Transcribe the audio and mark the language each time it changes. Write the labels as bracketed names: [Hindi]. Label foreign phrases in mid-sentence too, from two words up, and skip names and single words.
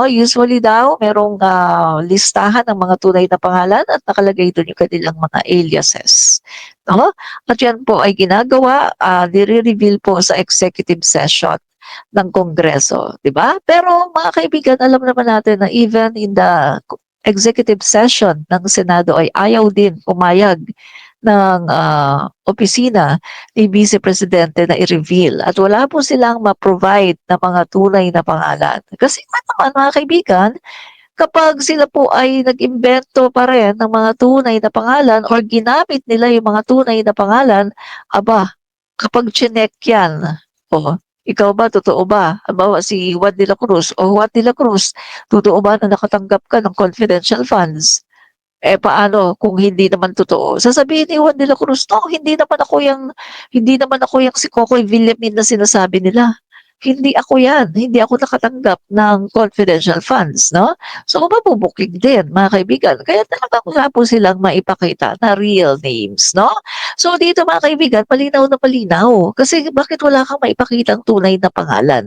[Filipino] Usually daw, merong listahan ng mga tunay na pangalan at nakalagay doon yung kanilang mga aliases. No? At yan po ay ginagawa, nire-reveal po sa [English] executive session [Filipino] ng Kongreso. Diba? Pero mga kaibigan, alam naman natin na [English] even in the executive session [Filipino] ng Senado ay ayaw din pumayag ng opisina ni Vice Presidente na i-reveal at wala po silang ma-provide na mga tunay na pangalan. Kasi naman mga kaibigan, kapag sila po ay nag-imbento pa rin ng mga tunay na pangalan or ginamit nila yung mga tunay na pangalan, aba, kapag chinek yan, ikaw ba, totoo ba? Halimbawa si Juan de la Cruz o Juan de la Cruz, totoo ba na nakatanggap ka ng [English] confidential funds? [Filipino] Paano kung hindi naman totoo? Sasabihin ni Juan de la Cruz, no, hindi naman ako yung si Cocoy Villamin na sinasabi nila. Hindi ako yan. Hindi ako nakatanggap ng [English] confidential funds, [Filipino] no? So, mabubukig din, mga kaibigan. Kaya talagang wala po silang maipakita na [English] real names, [Filipino] no? So, dito mga kaibigan, malinaw na malinaw. Kasi bakit wala kang maipakitang tunay na pangalan?